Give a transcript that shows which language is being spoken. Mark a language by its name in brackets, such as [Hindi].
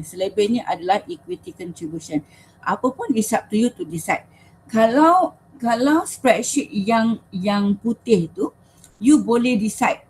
[Malay] Selebihnya adalah equity contribution. Apa pun [English] it's up to you to decide. [Malay] Kalau spreadsheet yang putih tu, you boleh decide.